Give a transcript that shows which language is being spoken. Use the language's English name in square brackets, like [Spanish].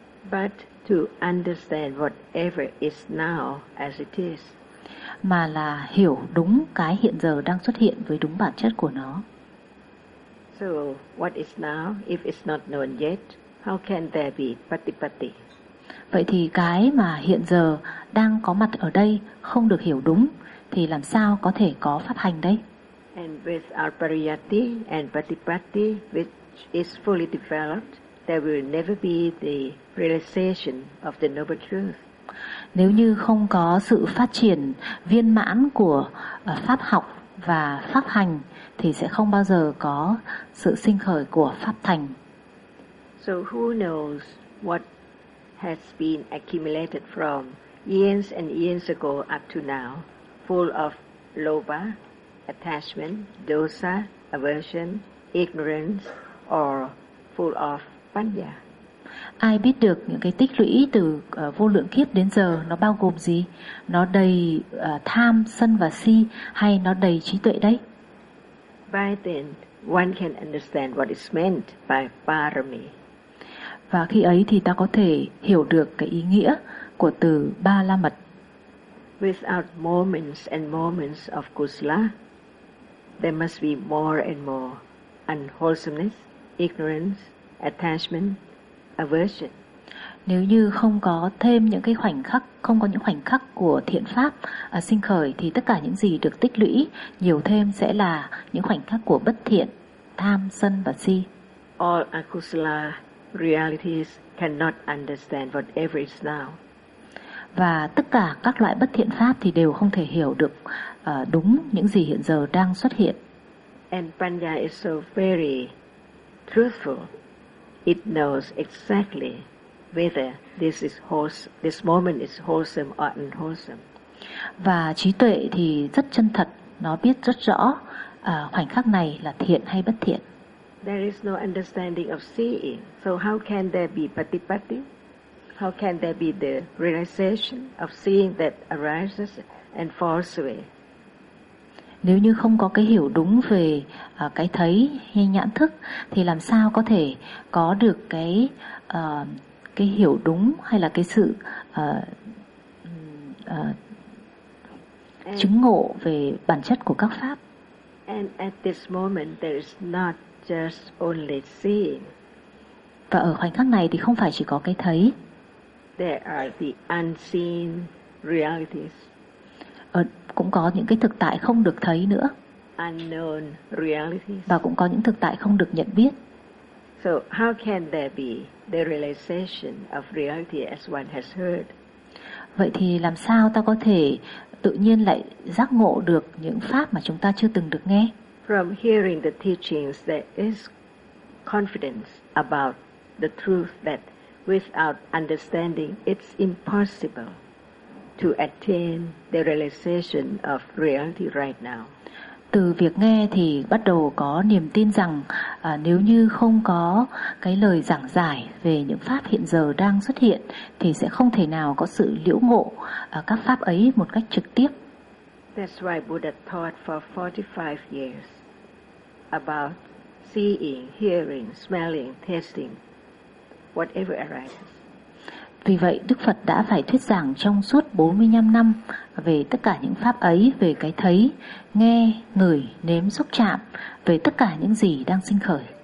[English] But to understand whatever is now as it is. [Vietnamese] Mà là hiểu đúng cái hiện giờ đang xuất hiện với đúng bản chất của nó. [English] So what is now if it's not known yet? How can there be Patipatti? [Vietnamese] Vậy thì cái mà hiện giờ đang có mặt ở đây không được hiểu đúng thì làm sao có thể có pháp hành đây? [English] And with our Pariyatti and Patipatti which is fully developed, there will never be the realization of the noble truth. [Vietnamese] Nếu như không có sự phát triển viên mãn của pháp học và pháp hành thì sẽ không bao giờ có sự sinh khởi của pháp thành. [English] So who knows what has been accumulated from years and years ago up to now, full of lobha, attachment, dosa, aversion, ignorance, or full of panya. [Vietnamese] Ai biết được những cái tích lũy từ vô lượng kiếp đến giờ nó bao gồm gì? Nó đầy tham, sân và si hay nó đầy trí tuệ đấy? [English] By then, one can understand what is meant by parami. [Vietnamese] Và khi ấy thì ta có thể hiểu được cái ý nghĩa của từ ba la mật. [English] Without moments and moments of kusala, there must be more and more unwholesomeness, ignorance, attachment, aversion. [Vietnamese] Nếu như không có thêm những cái khoảnh khắc, không có những khoảnh khắc của thiện pháp sinh khởi thì tất cả những gì được tích lũy nhiều thêm sẽ là những khoảnh khắc của bất thiện, tham, sân và si. [English] All akusala realities cannot understand whatever is now. [Vietnamese] Và tất cả các loại bất thiện pháp thì đều không thể hiểu được đúng những gì hiện giờ đang xuất hiện. [English] And Panya is so very truthful. It knows exactly whether this moment is wholesome or unwholesome. [Vietnamese] Và trí tuệ thì rất chân thật, nó biết rất rõ khoảnh khắc này là thiện hay bất thiện. [English] There is no understanding of seeing. So how can there be Patipatti? How can there be the realization of seeing that arises and falls away? [Vietnamese] Nếu như không có cái hiểu đúng về cái thấy hay nhãn thức thì làm sao có thể có được cái hiểu đúng hay là cái sự chứng ngộ về bản chất của các pháp? [English] And at this moment there is not just only seeing. [Vietnamese] Và ở khoảnh khắc này thì không phải chỉ có cái thấy. [English] There are the unseen realities. [Vietnamese] cũng có những cái thực tại không được thấy nữa. [English] Unknown realities. [Vietnamese] Và cũng có những thực tại không được nhận biết. [English] So how can there be the realization of reality as one has heard? [Vietnamese] Vậy thì làm sao ta có thể tự nhiên lại giác ngộ được những pháp mà chúng ta chưa từng được nghe? [English] From hearing the teachings, there is confidence about the truth that without understanding, it's impossible to attain the realization of reality right now. [Vietnamese] Từ việc nghe thì bắt đầu có niềm tin rằng nếu như không có cái lời giảng giải về những pháp hiện giờ đang xuất hiện thì sẽ không thể nào có sự liễu ngộ các pháp ấy một cách trực tiếp. [English] That's why Buddha taught for 45 years about seeing, hearing, smelling, tasting, whatever arises. [Vietnamese] Vì vậy, Đức Phật đã phải thuyết giảng trong suốt 45 năm về tất cả những pháp ấy, về cái thấy, nghe, ngửi, nếm, xúc chạm, về tất cả những gì đang sinh khởi.